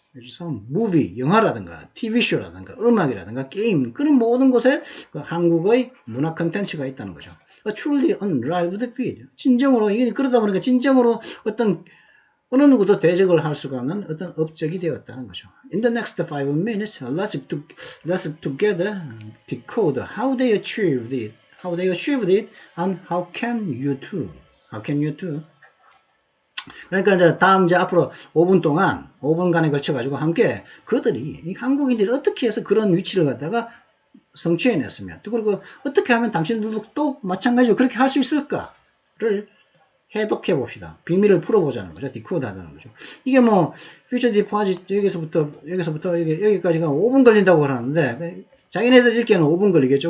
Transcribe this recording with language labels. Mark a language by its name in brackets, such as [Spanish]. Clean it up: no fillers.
[Korean] 그래서 무비, 영화라든가 TV쇼라든가 음악이라든가 게임, 그런 모든 곳에 그 한국의 문화 컨텐츠가 있다는 거죠. [English] truly unrivaled feed. [Korean] 진정으로, 그러다 보니까 진정으로 어떤 어느 누구도 대적을 할 수가 없는 어떤 업적이 되었다는 거죠. [English] In the next 5 minutes, let's together decode how they achieved it, and how can you too. [Korean] 그러니까 이제 앞으로 5분간에 걸쳐가지고 함께 그들이, 한국인들이 어떻게 해서 그런 위치를 갖다가 성취해냈으며, 또 그리고 어떻게 하면 당신들도 또 마찬가지로 그렇게 할 수 있을까를 해독해 봅시다. 비밀을 풀어보자는 거죠. 디코드 하자는 거죠. 이게 뭐, 퓨처 디포짓 여기서부터 여기까지가 5분 걸린다고 그러는데, 자기네들 읽기에는 5분 걸리겠죠.